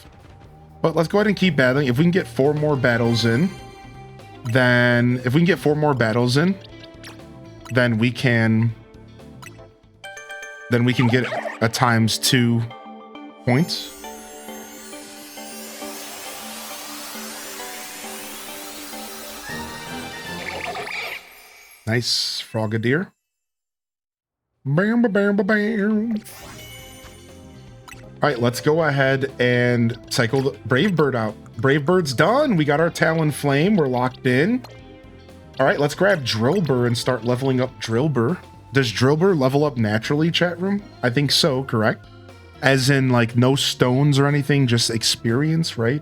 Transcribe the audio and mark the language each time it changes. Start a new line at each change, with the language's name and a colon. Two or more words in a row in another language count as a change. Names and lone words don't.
English: But let's go ahead and keep battling. If we can get 4 more battles in, then if we can get 4 more battles in, then we can get a ×2 points. Nice Frogadier. Bam, bam, bam, bam. All right, let's go ahead and cycle the Brave Bird out. Brave Bird's done. We got our Talon Flame. We're locked in. All right, let's grab Drillbur and start leveling up Drillbur. Does Drillbur level up naturally, chat room? I think so, correct? As in, like, no stones or anything, just experience, right?